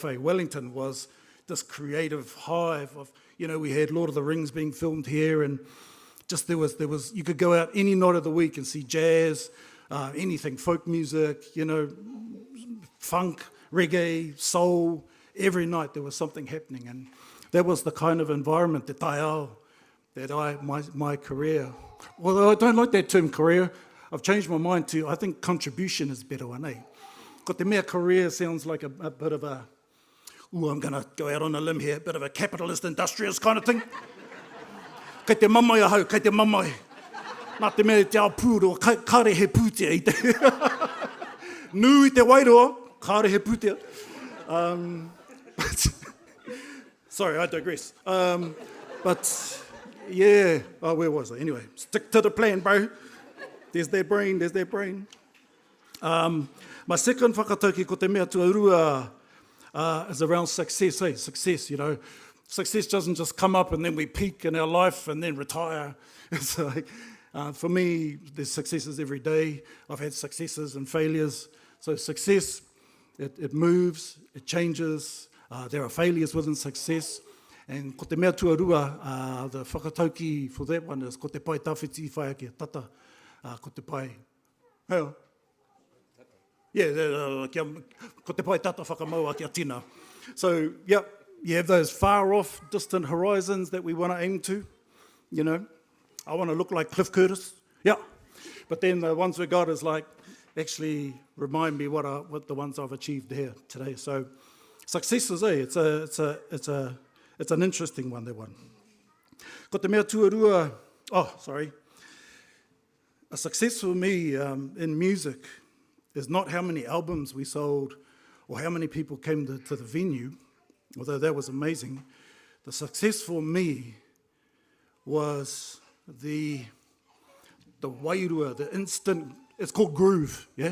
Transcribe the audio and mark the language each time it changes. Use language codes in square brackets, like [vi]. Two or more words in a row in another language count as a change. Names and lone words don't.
[en] Wellington was this creative hive of, you know, we had Lord of the Rings being filmed here and just there was you could go out any night of the week and see jazz, anything, folk music, you know, funk, reggae, soul. Every night there was something happening. And that was the kind of environment that my career, although I don't like that term career, I've changed my mind to, I think contribution is better one, [mi] Ko te mea [en] career sounds like a bit of a, I'm going to go out on a limb here, a bit of a capitalist industrialist kind of thing. [mi] Kei te mamai ahau, kei te mamai. Nā te mea te ao pūro, kāre he pūtea i te. Nui te wairoa, kāre he pūtea. [en] Sorry, I digress. But yeah, where was I? Anyway, stick to the plan, bro. There's their brain. My second [mi] whakatauki ko te mea tuarua [en] is around success, Success, you know. Success doesn't just come up and then we peak in our life and then retire. It's like, for me, there's successes every day. I've had successes and failures. So success, it moves, it changes. There are failures within success. [mi] And ko te mea tuarua, [en] the whakatauki for that one is [mi] ko te pai tawhiti whai ake tata. Ko te pai. Heo? Yeah, ko te pai tata whakamau ake a tina. [en] So, yeah, you have those far off, distant horizons that we want to aim to. You know, I want to look like Cliff Curtis. Yeah. But then the ones we got is like, actually remind me what the ones I've achieved here today. So, success is, it's an interesting one, that one. [mi] Ko te mea tuarua, [en] a success for me in music is not how many albums we sold or how many people came to the venue, although that was amazing. The success for me was the wairua, the instant, it's called groove, yeah?